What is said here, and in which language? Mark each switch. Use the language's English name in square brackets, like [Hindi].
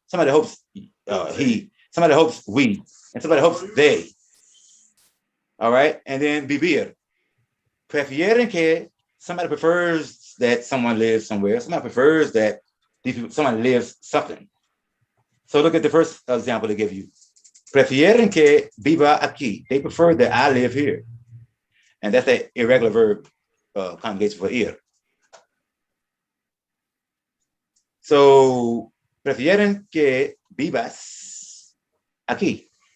[English] Somebody hopes he. Somebody hopes we. And somebody hopes they. All right. And then vivir. [Spanish] Prefieren que. [English] Somebody prefers that someone lives somewhere. Somebody prefers that someone lives something. So look at the first example they give you. [Spanish] Prefieren que viva aquí. [English] They prefer that I live here. And that's the irregular verb conjugation for ir. [Spanish] So, prefieren que vivas aquí.